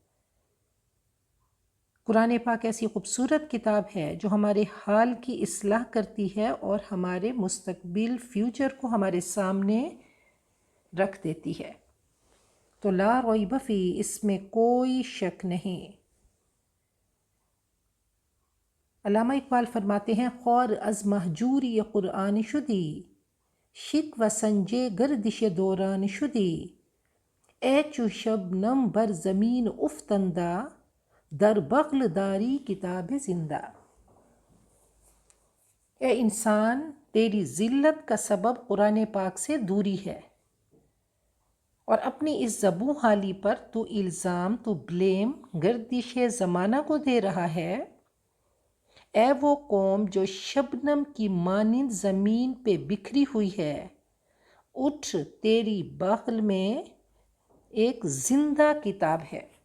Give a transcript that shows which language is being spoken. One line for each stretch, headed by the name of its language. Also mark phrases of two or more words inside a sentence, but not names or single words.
Urdu: قرآن پاک ایسی خوبصورت کتاب ہے جو ہمارے حال کی اصلاح کرتی ہے اور ہمارے مستقبل فیوچر کو ہمارے سامنے رکھ دیتی ہے۔ تو
Arabic: لا ریب فی،
Urdu: اس میں کوئی شک نہیں۔ علامہ اقبال فرماتے ہیں،
Persian: خور از مہجوری قرآن شدی، شک و سنجے گردش دوران شدی، اے چو شبنم بر زمین افتندہ، در بغل داری کتاب زندہ۔
Urdu: اے انسان، تیری ذلت کا سبب قرآن پاک سے دوری ہے، اور اپنی اس زبوں حالی پر تو الزام، تو بلیم گردش زمانہ کو دے رہا ہے۔ اے وہ قوم جو شبنم کی مانند زمین پہ بکھری ہوئی ہے، اٹھ، تیری بغل میں ایک زندہ کتاب ہے۔